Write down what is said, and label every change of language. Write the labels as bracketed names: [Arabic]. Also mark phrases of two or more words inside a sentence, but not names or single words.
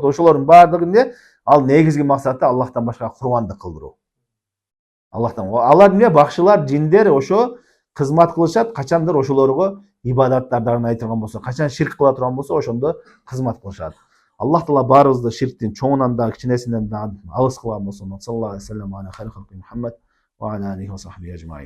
[Kyrgyz] Ошолордун баардыгы эмне? Ал негизги максаты Аллахтан башка курбандык кылдыруу. Алар эмне? Бакшылар, жиндер ошо кызмат кылышат, качандыр ошолорго ибадаттардын айтылган болсо, качан ширк кыла турган болсо, ошондо кызмат кылышат. Аллах Таала баарыбызды ширктин чоңунан да кичинесинен да алыс кылган болсун. [Arabic] صلى الله عليه وسلم على خير الخلق محمد وعلى عليه وصحبه أجمعين.